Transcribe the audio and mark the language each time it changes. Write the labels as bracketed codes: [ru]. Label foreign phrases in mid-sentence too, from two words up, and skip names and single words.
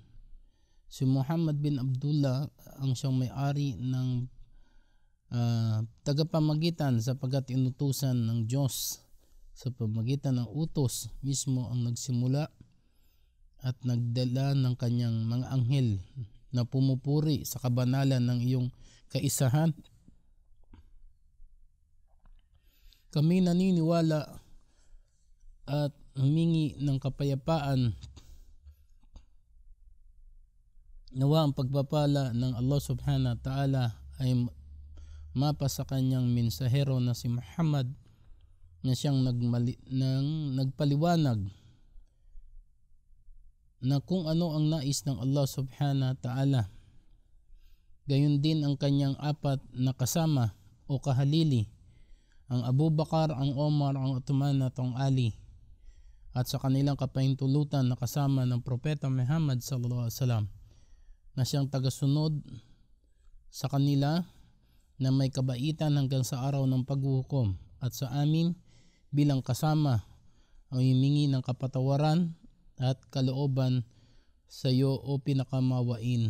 [tl] Si Muhammad bin Abdullah ang siyang may-ari ng tagapamagitan, sapagkat inutusan ng Diyos sa pamagitan ng utos mismo ang nagsimula at nagdala ng kanyang mga anghel na pumupuri sa kabanalan ng iyong kaisahan. Kami naniniwala at humingi ng kapayapaan. Nawa ang pagpapala ng Allah [ar] سبحانه وتعالى [tl] ay mapa sa kanyang mensahero na si Muhammad, na siyang nagpaliwanag na kung ano ang nais ng Allah [ar] سبحانه وتعالى. [tl] Gayon din ang kanyang apat na kasama o kahalili, ang Abu Bakar, ang Omar, ang Uthman at ang Ali, at sa kanilang kapahintulutan na kasama ng Propeta Muhammad [ar] صلى الله عليه وسلم, [tl] na siyang tagasunod sa kanila na may kabaitan hanggang sa araw ng paghuhukom, at sa amin bilang kasama ay humingi ng kapatawaran at kalooban sa iyo o pinakamawain.